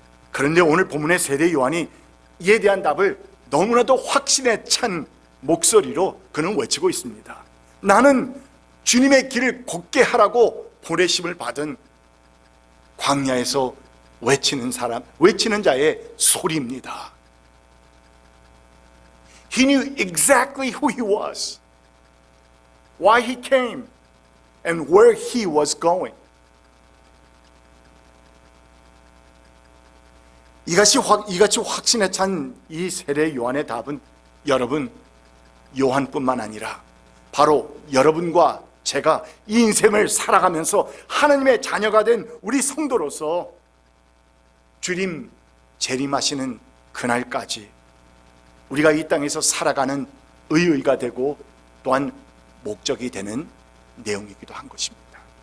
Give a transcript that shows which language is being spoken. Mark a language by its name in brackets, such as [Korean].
[Korean] 그런데 오늘 본문의 세례 요한이 이에 대한 답을 너무나도 확신에 찬 목소리로 그는 외치고 있습니다. 나는 주님의 길을 걷게 하라고 보내심을 받은 광야에서 외치는 사람, 외치는 자의 소리입니다. [English] He knew exactly who he was, why he came, and where he was going. [Korean] 이같이 확신에 찬 이 세례 요한의 답은 여러분, 요한뿐만 아니라 바로 여러분과 제가 이 인생을 살아가면서 하나님의 자녀가 된 우리 성도로서 주님 재림하시는 그날까지 우리가 이 땅에서 살아가는 의의가 되고 또한 목적이 되는 내용이기도 한 것입니다.